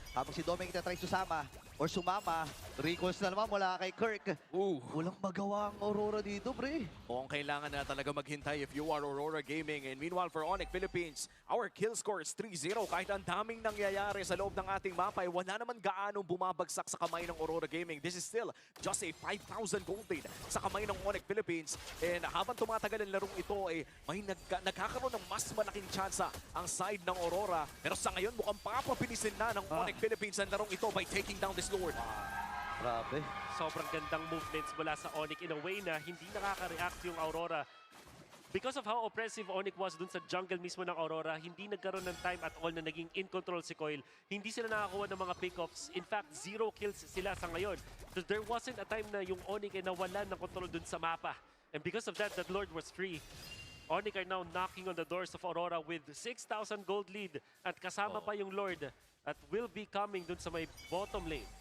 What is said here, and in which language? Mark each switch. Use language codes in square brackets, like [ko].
[tl] Habang si Domeng itatry susama or sumama. Recalls na naman mula kay Kirk. Walang magawa ang Aurora dito, pre. Kung kailangan na talaga maghintay [en] if you are Aurora Gaming. And meanwhile for Onyx Philippines, our kill score is 3-0. [tl] Kahit ang daming nangyayari sa loob ng ating mapa, ay wala naman gaanong bumabagsak sa kamay ng Aurora Gaming. [en] This is still just a 5,000 gold lead [tl] sa kamay ng Onyx Philippines. And habang tumatagal ang larong ito, may nagkakaroon ng mas malaking tsansa ang side ng Aurora. Pero sa ngayon, mukhang papapinisin na ng Onyx Philippines ang larong ito [en] by taking down this Lord. [tl] Grabe. Sobrang gandang movements mula sa Onyx in a way na hindi nakaka-react yung Aurora. [en] Because of how oppressive Onyx was dun sa jungle mismo ng Aurora, hindi nagkaroon ng time at all na naging in control si Coil. [tl] Hindi sila nakakuha ng mga pick-offs. In fact, 0 kills sila sa ngayon. [en] So there wasn't a time [tl] na yung Onyx ay nawalan ng control dun sa mapa. [en] And because of that, that Lord was free. Onyx are now knocking on the doors of Aurora with 6,000 gold lead [tl] at kasama pa yung Lord [en] at will be coming dun sa may bottom lane.